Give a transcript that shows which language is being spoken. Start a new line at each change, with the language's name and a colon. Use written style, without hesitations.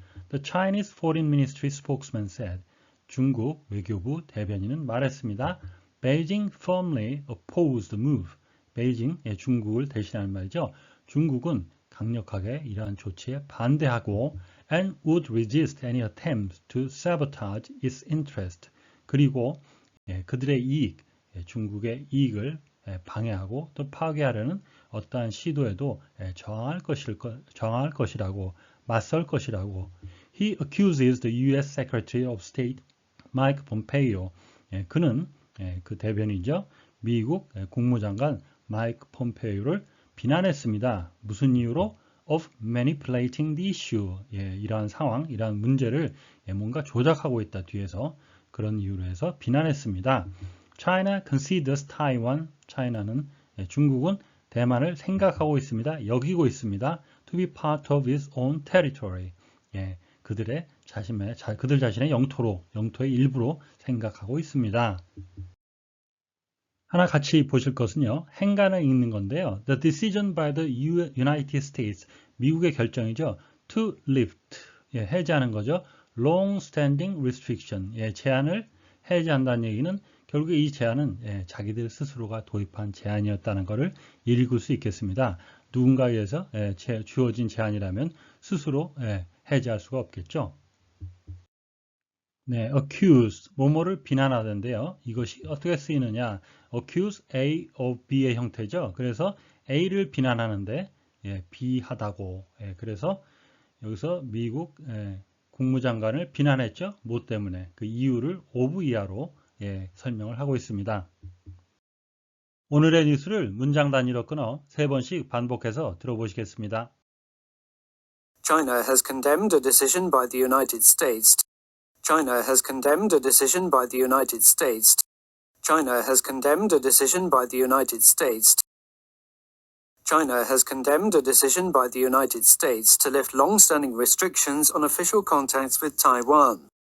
English: The Chinese Foreign Ministry spokesman said.
Korean: 중국 외교부 대변인은 말했습니다.
English: Beijing firmly opposed the move.
Korean: 베이징, 중국을 대신하는 말이죠. 중국은 강력하게 이러한 조치에 반대하고
English: and would resist any attempt to sabotage its interest.
Korean: 그리고 그들의 이익, 중국의 이익을 방해하고 또 파괴하려는 어떠한 시도에도 저항할 것이라고, 맞설 것이라고.
English: He accuses the U.S. Secretary of State Mike Pompeo.
Korean: 그는 그 대변이죠. 미국 국무장관 마이크 폼페이오를 비난했습니다. 무슨 이유로?
English: Of manipulating the issue.
Korean: 이러한 상황, 이러한 문제를 뭔가 조작하고 있다 뒤에서, 그런 이유로 해서 비난했습니다.
English: China considers Taiwan.
Korean: China는 중국은 대만을 생각하고 있습니다. 여기고 있습니다.
English: To be part of its own territory.
Korean: 그들 자신의 영토의 일부로 생각하고 있습니다. 하나 같이 보실 것은요. 행간을 읽는 건데요.
English: The decision by the United States.
Korean: 미국의 결정이죠.
English: To lift.
Korean: 해제하는 거죠.
English: Long-standing restriction.
Korean: 제한을 해제한다는 얘기는 결국에 이 제한은 자기들 스스로가 도입한 제한이었다는 것을 읽을 수 있겠습니다. 누군가에 의해서 주어진 제한이라면 스스로 해제할 수가 없겠죠. accuse, 뭐뭐를 비난하던데요. 이것이 어떻게 쓰이느냐. accuse A of B의 형태죠. 그래서 A를 비난하는데 B하다고. 그래서 여기서 미국 국무장관을 비난했죠. 뭐 때문에? 그 이유를 of 이하로 설명을 하고 있습니다. 오늘의 뉴스를 문장 단위로 끊어 3번씩 반복해서 들어보시겠습니다.
English: China has condemned a decision by the United States. China has condemned a decision by the United States. China has condemned a decision by the United States. China has condemned a decision by the United States to lift long-standing restrictions on official contacts with Taiwan.